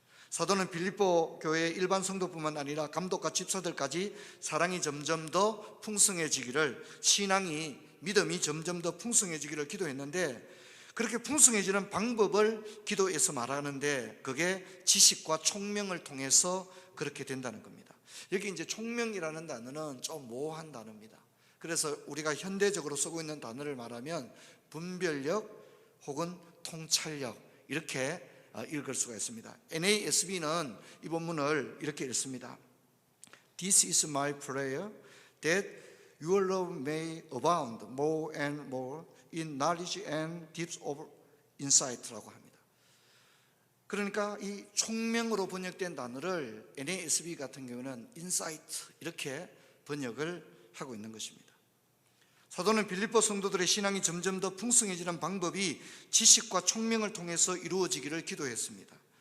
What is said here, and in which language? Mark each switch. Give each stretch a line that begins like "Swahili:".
Korean: 사도는 빌립보 교회의 일반 성도뿐만 아니라 감독과 집사들까지 사랑이 점점 더 풍성해지기를, 신앙이, 믿음이 점점 더 풍성해지기를 기도했는데, 그렇게 풍성해지는 방법을 기도에서 말하는데 그게 지식과 총명을 통해서 그렇게 된다는 겁니다. 여기 이제 총명이라는 단어는 좀 모호한 단어입니다. 그래서 우리가 현대적으로 쓰고 있는 단어를 말하면 분별력 혹은 통찰력 이렇게 읽을 수가 있습니다. NASB는 이 본문을 이렇게 읽습니다.
English: This is my prayer that your love may abound more and more in knowledge and depth of insight
Korean: 라고 합니다. 그러니까 이 총명으로 번역된 단어를 NASB 같은 경우는 insight 이렇게 번역을 하고 있는 것입니다. 사도는 빌립보 성도들의 신앙이 점점 더 풍성해지는 방법이 지식과 총명을 통해서 이루어지기를 기도했습니다.